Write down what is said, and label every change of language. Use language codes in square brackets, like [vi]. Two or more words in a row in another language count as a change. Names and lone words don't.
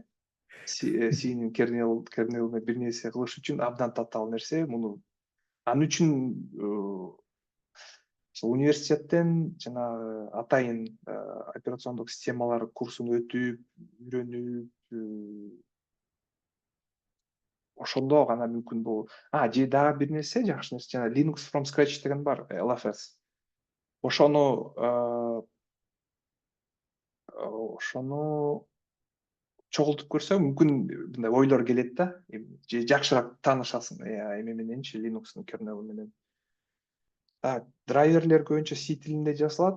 [ky] C'нин кернелине бир нерсе кылыш үчүн абдан татаал нерсе. Муну анын үчүн университеттен жанагы атайын операциондук системалар курсун өтүп, үйрөнүп, ошондо гана мүмкүн бул. Же дагы бир нерсе, жакшы нерсе, жана Linux from scratch деген бар, LFS. Ошону чогултуп көрсөң мүмкүн мындай ойлор келет да. Же жакшыраак таанышасың эме мененчи, Linux'ун кернелу менен. Драйверлер көбүнчө C тилинде жазылат.